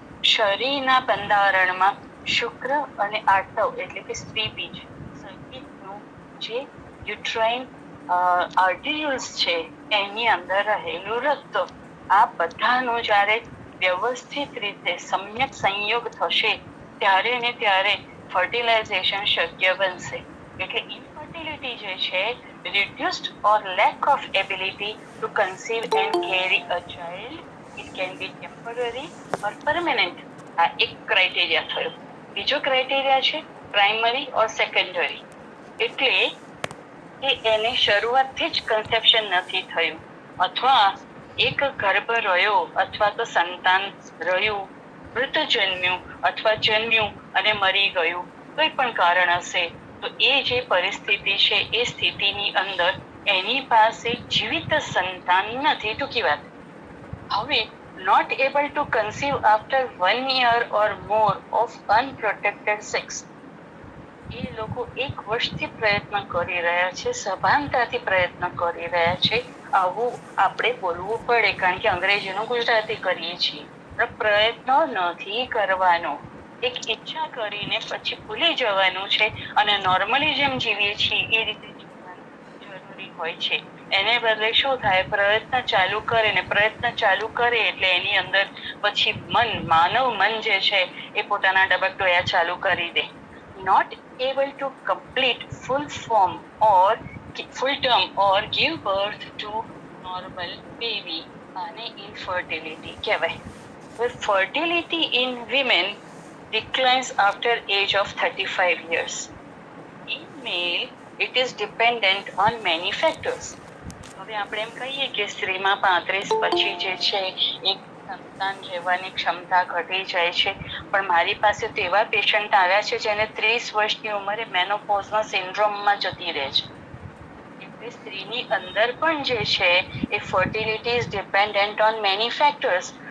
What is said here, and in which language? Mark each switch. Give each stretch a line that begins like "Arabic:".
Gujarati: શરીરના બંધારણમાં શુક્ર અને આર્તવ એટલે કે સ્ત્રી બીજ સહિતનું જે યુટ્રાઇન આર્ટિરિયલ્સ છે એની અંદર રહેલું રક્ત, આ બધાનો જ્યારે વ્યવસ્થિત રીતે સમ્યક સંયોગ થશે ત્યારે ને ત્યારે ફર્ટિલાઇઝેશન શક્ય બનશે. એટલે ઇન્ફર્ટિલિટી જે છે,
English: reduced or lack of ability to conceive and carry a child, it can be temporary or permanent.
Gujarati: આ એક ક્રાઇટેરિયા થયો. બીજો ક્રાઇટેરિયા છે
English: primary or secondary,
Gujarati: એટલે કે એને શરૂઆતથી જ કન્સેપ્શન નથી થયું, અથવા એક ગર્ભ રહ્યો અથવા તો સંતાન રહ્યું, મૃત જન્મ્યું અથવા જન્મ્યું અને મરી ગયું, કોઈ પણ કારણ હશે, તો એ જે પરિસ્થિતિ છે એ સ્થિતિની અંદર એની પાસે જીવિત સંતાન નથી. ટૂંકી વાત.
English: હવે not able to conceive after 1 year or more of unprotected sex.
Gujarati: એ લોકો 1 વર્ષથી પ્રયત્ન કરી રહ્યા છે, સભાનતાથી પ્રયત્ન કરી રહ્યા છે. આવું આપણે બોલવું પડે, કારણ કે અંગ્રેજીનું ગુજરાતી કરીએ છીએ. પણ પ્રયત્ન નથી કરવાનો, એક ઈચ્છા કરીને પછી ભૂલી જવાનું છે અને નોર્મલી જેમ જીવીએ છીએ એ રીતે જીવવાનું જરૂરી હોય છે. એને બદલે શું થાય, પ્રયત્ન ચાલુ કરે ને પ્રયત્ન ચાલુ કરે એટલે એની અંદર પછી માનવ મન જે છે એ પોતાના ડબકડોયા ચાલુ કરી દે.
English: not able to complete full form or full term or give birth to normal baby,
Gujarati: આને ઇનફર્ટિલિટી કહેવાય.
English: Fertility in women declines after age of 35 years. In male, it is dependent on many factors.
Gujarati: હવે આપણે એમ કહીએ કે સ્ત્રીમાં 35 પછી જે છે એક સંતાન રહેવાની ક્ષમતા ઘટી જાય છે, પણ મારી પાસે તો એવા પેશન્ટ આવ્યા છે જેને 30 વર્ષની ઉંમરે મેનોપોઝના સિન્ડ્રોમમાં જતી રહે છે. એટલે સ્ત્રીની અંદર પણ જે છે એ
English: Fertility is dependent on many factors.